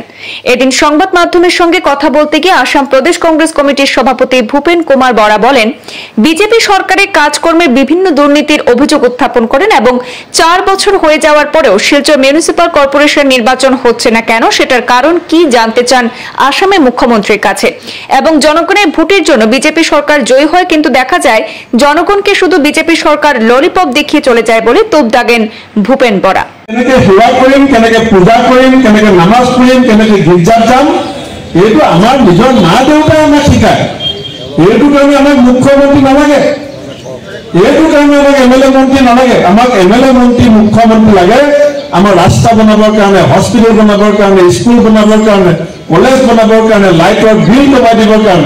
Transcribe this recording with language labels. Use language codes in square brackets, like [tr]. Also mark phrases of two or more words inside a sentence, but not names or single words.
[bn] এদিন সংবাদ মাধ্যমের সঙ্গে কথা বলতে গিয়ে আসাম প্রদেশ কংগ্রেস কমিটির সভাপতি ভূপেন কুমার বরা বলেন, বিজেপি সরকারের কাজকর্মে বিভিন্ন দুর্নীতির অভিযোগ উত্থাপন করেন এবং 4 বছর হয়ে যাওয়ার পরেও শিলচর মিউনিসিপাল কর্পোরেশন নির্বাচন হচ্ছে না কেন, সেটার কারণ কি জানতে চান আসামের মুখ্যমন্ত্রীর কাছে। এবং জনগণের ভোটের জন্য বিজেপি সরকার জয়ী হয়, কিন্তু দেখা যায় জনগণকে শুধু বিজেপি সরকার ললিপপ দেখিয়ে চলে যায় বলে তোপ দাগেন ভূপেন বরা। [as] কেনেকে সেৱা কৰিম, কেনেকে পূজা কৰিম, কেনেকে নামাজ পঢ়িম, কেনেকে গীৰ্জাত যাম, এইটো আমাৰ নিজৰ মা দেউতাই আমাক শিকায়। এইটো কাৰণে আমাক মুখ্যমন্ত্ৰী নালাগে, এইটো কাৰণে আমাক এমএলএ মন্ত্ৰী নালাগে। আমাক এমএলএ মন্ত্ৰী মুখ্যমন্ত্ৰী লাগে আমাৰ ৰাস্তা বনাবৰ কাৰণে, হস্পিটেল বনাবৰ কাৰণে, স্কুল বনাবৰ কাৰণে, কলেজ বনাবৰ কাৰণে, লাইটৰ বিল কমাই দিবৰ কাৰণে।